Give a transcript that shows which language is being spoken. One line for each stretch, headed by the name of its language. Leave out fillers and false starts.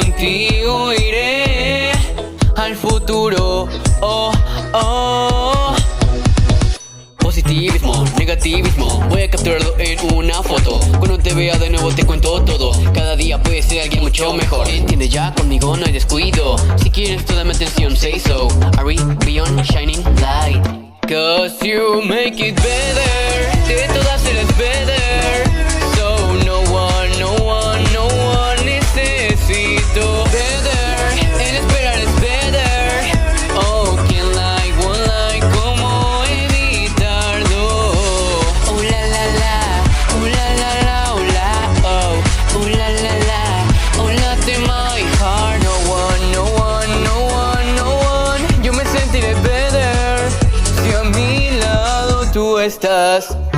Spanish: Contigo iré al futuro. Oh, oh. Positivismo, negativismo, voy a capturarlo en una foto. Cuando te vea de nuevo te cuento todo. Cada día puedes ser alguien mucho mejor. Entiende ya, conmigo no hay descuido. Si quieres toda mi atención,
English: say so. Are we beyond shining light? Cause you make it better,
Spanish: de todas eres
English: better. So no one, no one, no one
Spanish: necesito.
English: Better,
Spanish: en esperar es better.
English: Oh, can't lie, one lie,
Spanish: ¿cómo evitarlo? Oh la la la, oh la la la, oh la, oh, oh la la la, oh late my heart.
English: No one, no one, no one, no one.
Spanish: Yo me sentiré
English: better
Spanish: si a mi lado tú estás.